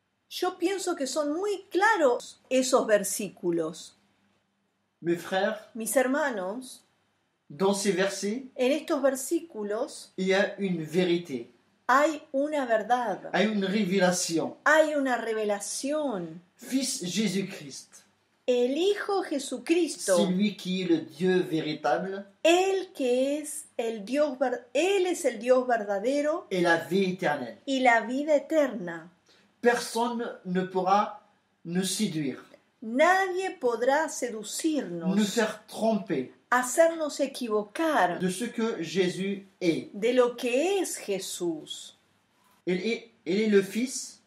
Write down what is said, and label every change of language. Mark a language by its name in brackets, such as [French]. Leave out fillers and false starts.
[Spanish] Yo pienso que son muy claros esos versículos. [French] Mes frères, [Spanish] Mis hermanos, [French] dans ces versets, [Spanish] en estos versículos [French] il y a une vérité, [Spanish] hay una verdad, [French] il y a une révélation. [Spanish] hay una revelación. [French] Fils Jésus-Christ, [Spanish] El Hijo Jesucristo, [French] c'est lui qui est le Dieu véritable [Spanish] Él que es el Dios, Él es el Dios verdadero [French] et la vie éternelle. [Spanish] y la vida eterna. [French] Personne ne pourra nous séduire, [Spanish] Nadie podrá [French] nous [Spanish] seducirnos, [French] faire tromper [Spanish] hacernos equivocar [French] de ce que Jésus est. [Spanish] de lo que es Jesús. [French] Il est le Fils,